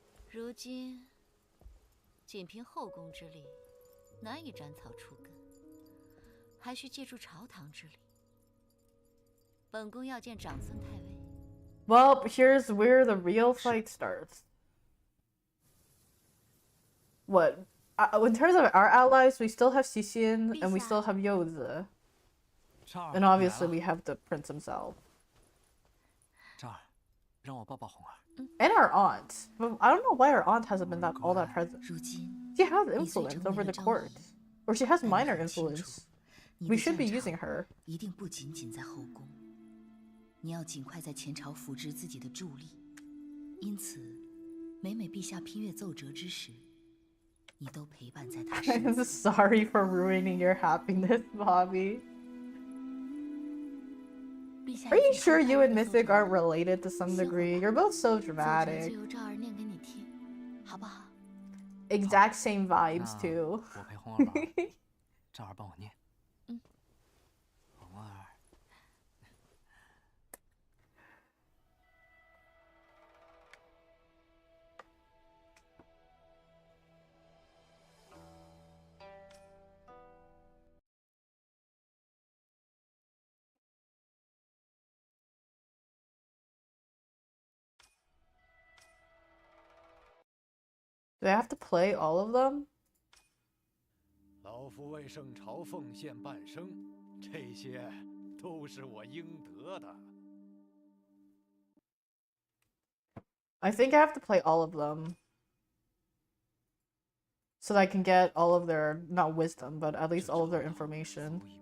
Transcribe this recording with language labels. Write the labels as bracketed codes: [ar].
[zh] 如今，仅凭后宫之力，难以斩草除根，还需借助朝堂之力。本宫要见长孙太尉。 [en] Well, here's where the real fight starts. What? In terms of our allies, we still have Xixin and we still have Yozi. And obviously we have the prince himself. And our aunt. But I don't know why our aunt hasn't been all that present. She has influence over the court. Or she has minor influence. We should be using her. [zh] 一定不仅仅在后宫。你要尽快在前朝扶植自己的助力。因此，每每陛下批阅奏折之时，你都陪伴在他身 [en] I'm [zh] 侧。 [en] sorry for ruining your happiness, Bobby. Are you sure you and Mythic are related to some degree? You're both so dramatic. [zh] 就由赵儿念给你听，好不好？ [en] Exact same vibes too. [zh] 我陪红儿玩，赵儿帮我念。红儿。 [en] Do I have to play all of them? [zh] 老夫为圣朝奉献半生，这些都是我应得的。 [en] I think I have to play all of them. So that I can get all of their, not wisdom, but at least all of their information.